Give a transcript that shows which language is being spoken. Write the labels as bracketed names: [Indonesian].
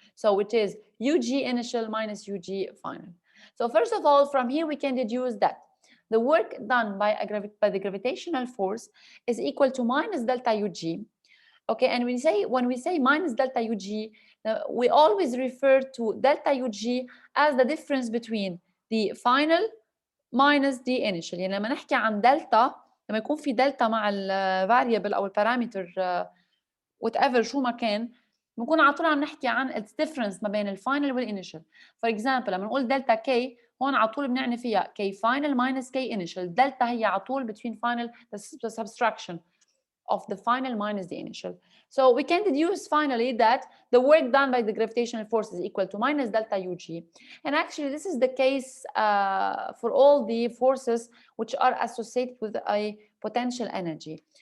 [English] So which is ug initial minus ug final. So first of all, from here we can deduce that the work done by the gravitational force is equal to minus delta ug. Okay, and when we say minus delta ug, we always refer to delta ug as the difference between the final minus the initial. [Arabic] يعني لما نحكي عن دلتا، لما يكون في دلتا مع الفاريبل او البارامتر [English] whatever [Arabic] شو ما كان، بنكون على طول عم نحكي عن [English] its difference [Arabic] ما بين الفاينل والانيشال. فور اكزامبل لما نقول دلتا كي هون على طول بنعني فيها كي فاينل minus كي انيشال. دلتا هي على طول [English] between final the subtraction of the final minus the initial. So we can deduce finally that the work done by the gravitational force is equal to minus delta ug. And actually this is the case for all the forces which are associated with a potential energy.